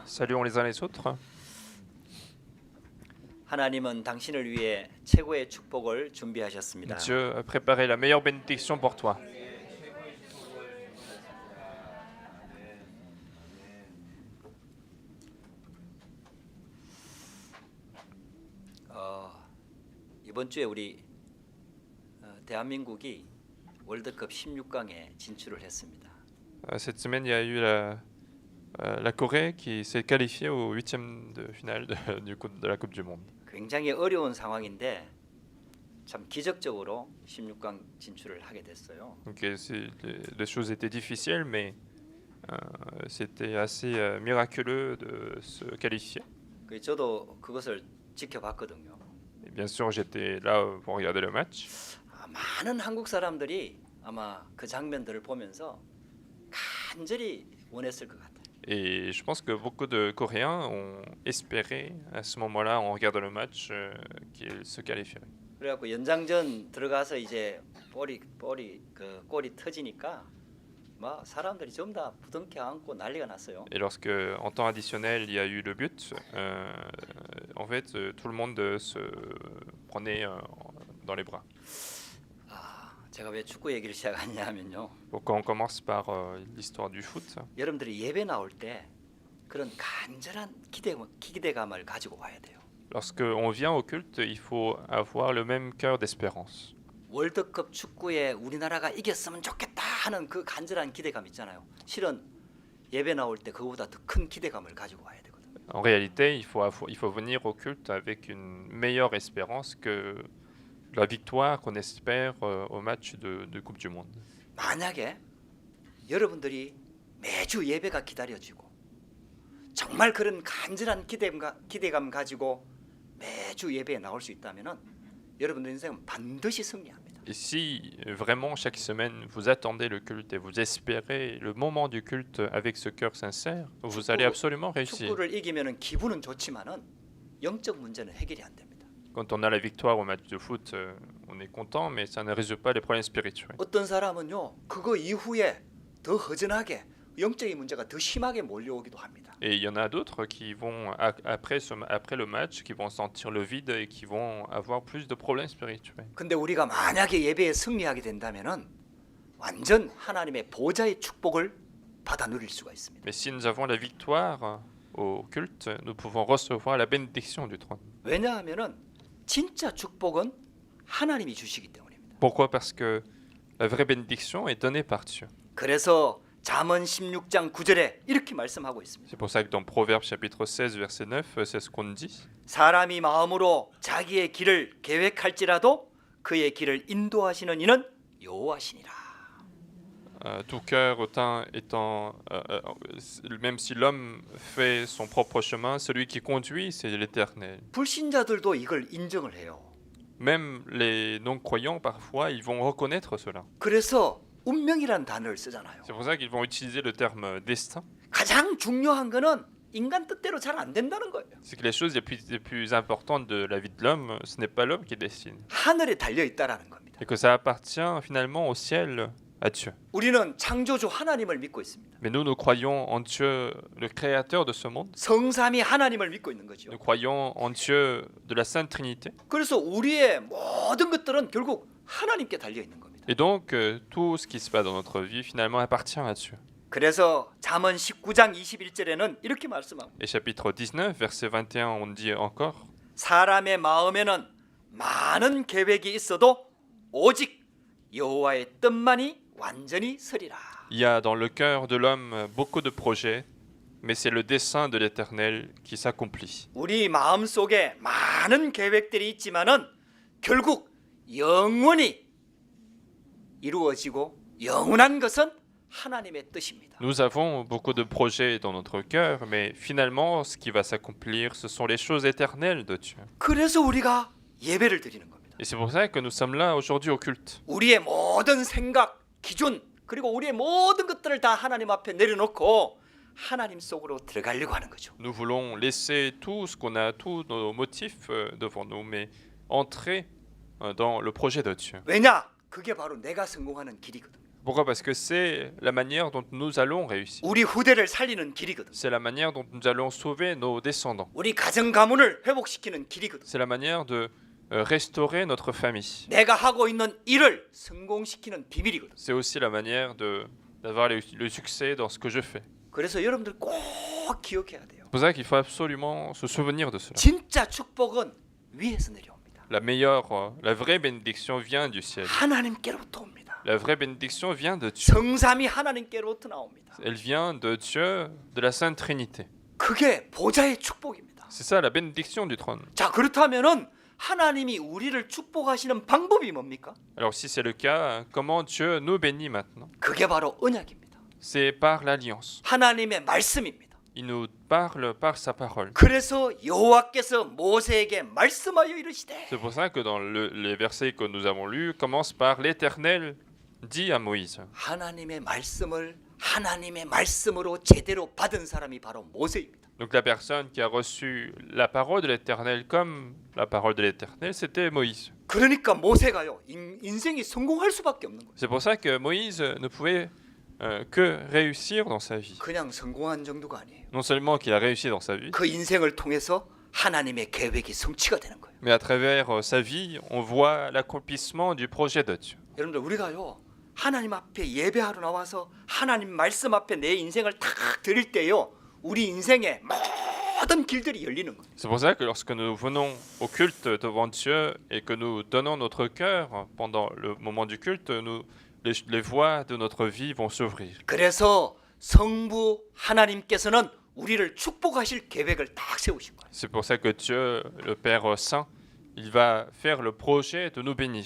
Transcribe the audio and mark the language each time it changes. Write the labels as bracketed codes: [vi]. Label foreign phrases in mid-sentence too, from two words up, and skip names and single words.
[fr] Saluons les uns les autres. [ko] 하나님은 당신을 위해 최고의 축복을 준비하셨습니다. [fr] Dieu a préparé la meilleure bénédiction pour toi. [ko] 이번 주에 우리 대한민국이 월드컵 16강에 진출을 했습니다. [fr] Cette semaine, il y a eu la Corée qui s'est qualifiée au huitième de finale de la Coupe du Monde. [ko] 굉장히 어려운 상황인데 참 기적적으로 16강 진출을 하게 됐어요. [fr] Donc, les choses étaient difficiles, mais c'était assez miraculeux de se qualifier. [ko] 저도 그것을 지켜봤거든요. [fr] Et bien sûr, j'étais là pour regarder le match. [ko] 많은 한국 사람들이 아마 그 장면들을 보면서 간절히 원했을 것 같아요. [fr] Et je pense que beaucoup de Coréens ont espéré à ce moment-là, en regardant le match, qu'ils se qualifieraient. [ko] 그래갖고 연장전 들어가서 이제 볼이 골이 터지니까 막 사람들이 전부 다 부둥켜 안고 난리가 났어요. [fr] Et lorsque, en temps additionnel, il y a eu le but, en fait, tout le monde se prenait dans les bras. [ko] 제가 왜 축구 얘기를 시작하냐면요. [fr] Pourquoi on commence par l'histoire du foot? [ko] 여러분들이 예배 나올 때 그런 간절한 기대감을 가지고 와야 돼요. [fr] Lorsque on vient au culte, il faut avoir le même cœur d'espérance. [ko] 월드컵 축구에 우리나라가 이겼으면 좋겠다 하는 그 간절한 기대감 있잖아요. 실은 예배 나올 때 그거보다 더 큰 기대감을 가지고 와야 되거든요. [fr] En réalité, il faut venir au culte avec une meilleure espérance que la victoire qu'on espère au match de Coupe du Monde. [ko] 만약에 여러분들이 매주 예배가 기다려지고 정말 그런 간절한 기대감 가지고 매주 예배에 나올 수 있다면은 여러분들 인생은 반드시 승리합니다. [fr] Et si vraiment chaque semaine vous attendez le culte et vous espérez le moment du culte avec ce cœur sincère, vous allez absolument réussir. [ko] 축구를 이기면은 기분은 좋지만은 영적 문제는 해결이 안 됩니다. [fr] Quand on a la victoire au match de foot, on est content, mais ça ne résout pas les problèmes spirituels. [ko] 어떤 사람은요 그거 이후에 더 허전하게 영적인 문제가 더 심하게 몰려오기도 합니다. [fr] Et il y en a d'autres qui vont, après le match, qui vont sentir le vide et qui vont avoir plus de problèmes spirituels. [ko] 근데 우리가 만약에 예배에 승리하게 된다면은 완전 하나님의 보좌의 축복을 받아 누릴 수가 있습니다. [fr] Mais si nous avons la victoire au culte, nous pouvons recevoir la bénédiction du trône. [ko] 왜냐하면은 진짜 축복은 하나님이 주시기 때문입니다. [fr] Pourquoi? Parce que la vraie bénédiction est donnée par Dieu. [ko] 그래서 잠언 16장 9절에 이렇게 말씀하고 있습니다. [fr] C'est pour ça que dans Proverbes chapitre 16 verset 9, c'est ce qu'on dit. [ko] 사람이 마음으로 자기의 길을 계획할지라도 그의 길을 인도하시는 이는 여호와시니라. [fr] Tout cœur même si l'homme fait son propre chemin, celui qui conduit, c'est l'Éternel. [ko] 불신자들도 이걸 인정을 해요. [fr] Même les non-croyants, parfois, ils vont reconnaître cela. [ko] 그래서 운명이라는 단어를 쓰잖아요. [fr] C'est pour ça qu'ils vont utiliser le terme destin. [ko] 가장 중요한 거는 인간 뜻대로 잘 안 된다는 거예요. [fr] C'est que les choses les plus importantes de la vie de l'homme, ce n'est pas l'homme qui destine. [ko] 하늘에 달려 있다라는 겁니다. [fr] Et que ça appartient finalement au ciel, à Dieu. [ko] 우리는 창조주 하나님을 믿고 있습니다. [fr] Mais nous croyons en Dieu, le créateur de ce monde. [ko] 성삼위 하나님을 믿고 있는 거죠. [fr] Nous croyons en Dieu de la Sainte Trinité. [ko] 그래서 우리의 모든 것들은 결국 하나님께 달려 있는 겁니다. [fr] Et donc, tout ce qui se passe dans notre vie, finalement, appartient à Dieu. [ko] 그래서 잠언 19장 21절에는 이렇게 말씀합니다. [fr] Et chapitre 19, verset 21, on dit encore, [ko] 사람의 마음에는 많은 계획이 있어도 오직 여호와의 뜻만이 완전히 서리라. [fr] il y a dans le cœur de l'homme beaucoup de projets, mais c'est le dessein de l'Éternel qui s'accomplit. [ko] 우리 마음 속에 많은 계획들이 있지만은 결국 영원히 이루어지고 영원한 것은 하나님의 뜻입니다. [fr] Nous avons beaucoup de projets dans notre cœur, mais finalement, ce qui va s'accomplir, ce sont les choses éternelles de Dieu. [ko] 그래서 우리가 예배를 드리는 겁니다. [fr] Et c'est pour ça que nous sommes là aujourd'hui au culte. [ko] 우리의 모든 생각, 기준, 그리고 우리의 모든 것들을 다 하나님 앞에 내려놓고 하나님 속으로 들어가려고 하는 거죠. [fr] Nous voulons laisser tout ce qu'on a, tous nos motifs devant nous, mais entrer dans le projet de Dieu. [ko] 왜냐? 그게 바로 내가 성공하는 길이거든. [fr] Pourquoi? Parce que c'est la manière dont nous allons réussir. [ko] 우리 후대를 살리는 길이거든. [fr] C'est la manière dont nous allons sauver nos descendants. [ko] 우리 가정 가문을 회복시키는 길이거든. [fr] C'est la manière de restaurer notre famille. [ko] 내가 하고 있는 일을 성공시키는 비밀이거든. [fr] C'est aussi la manière d'avoir le succès dans ce que je fais. [ko] 그래서 여러분들 꼭 기억해야 돼요. [fr] C'est pour ça qu'il faut absolument se souvenir de cela. [ko] 진짜 축복은 위에서 내려옵니다. [fr] La vraie bénédiction vient du ciel. [ko] 하나님께로부터 옵니다. [fr] La vraie bénédiction vient de Dieu. [ko] 성삼위 하나님께로부터 나옵니다. [fr] Elle vient de Dieu, de la Sainte Trinité. [ko] 그게 보좌의 축복입니다. [fr] C'est ça la bénédiction du trône. [ko] 자, 그렇다면은 하나님이 우리를 축복하시는 방법이 뭡니까? [fr] Alors si c'est le cas, comment Dieu nous bénit maintenant? [ko] 그게 바로 언약입니다. [fr] C'est par l'alliance. [ko] 하나님의 말씀입니다. [fr] Il nous parle par sa parole. [ko] 그래서 여호와께서 모세에게 말씀하여 이르시되 [fr] C'est pour ça que dans les versets que nous avons lus, commence par l'Éternel dit à Moïse. [ko] 하나님의 말씀을 하나님의 말씀으로 제대로 받은 사람이 바로 모세입니다. [fr] Donc la personne qui a reçu la parole de l'Éternel comme la parole de l'Éternel, c'était Moïse. [ko] 그러니까 모세가요 인생이 성공할 수밖에 없는 거예요. [fr] C'est pour ça que Moïse ne pouvait que réussir dans sa vie. [ko] 그냥 성공한 정도가 아니에요. [fr] Non seulement qu'il a réussi dans sa vie, [ko] 그 인생을 통해서 하나님의 계획이 성취가 되는 거예요. [fr] mais à travers sa vie, on voit l'accomplissement du projet de Dieu. [ko] 여러분들 우리가요 하나님 앞에 예배하러 나와서 하나님 말씀 앞에 내 인생을 탁 드릴 때요 우리 인생의 모든 길들이 열리는 거예요. [fr] C'est pour ça que lorsque nous venons au culte devant Dieu et que nous donnons notre cœur pendant le moment du culte, les voies de notre vie vont s'ouvrir. [ko] 그래서 성부 하나님께서는 우리를 축복하실 계획을 딱 세우신 거예요. [fr] C'est pour ça que Dieu, le Père Saint, il va faire le projet de nous bénir.